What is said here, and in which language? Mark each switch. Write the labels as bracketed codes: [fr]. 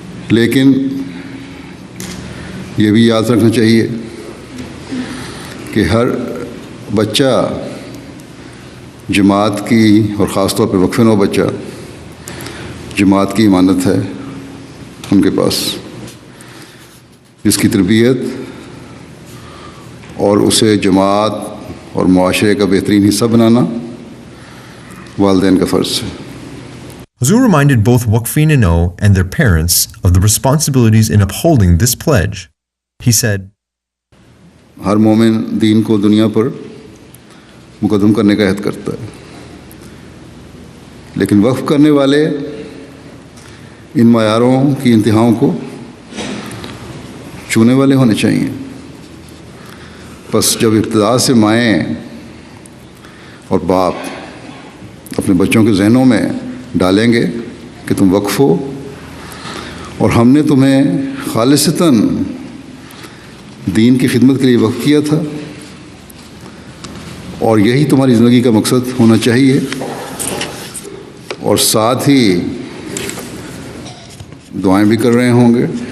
[ur] لیکن یہ بھی یاد رکھنا چاہیے کہ ہر بچہ جماعت کی، اور خاص طور پہ وقف-e-نو بچہ جماعت کی امانت ہے ان کے پاس، جس کی تربیت اور اسے جماعت اور معاشرے کا بہترین حصہ بنانا والدین کا فرض ہے. [en] Huzur reminded both Waqfin-e-Nau and their parents of the responsibilities in upholding this pledge. He said, [ur] ہر مومن دین کو دنیا پر مقدم کرنے کا عہد کرتا ہے، لیکن وقف کرنے والے ان معیاروں کی انتہاؤں کو چھونے والے ہونے چاہیے۔ پس جب ابتدا سے مائیں اور باپ اپنے بچوں کے ذہنوں میں ڈالیں گے کہ تم وقف ہو اور ہم نے تمہیں خالصتاً دین کی خدمت کے لیے وقف کیا تھا اور یہی تمہاری زندگی کا مقصد ہونا چاہیے، اور ساتھ ہی دعائیں بھی کر رہے ہوں گے،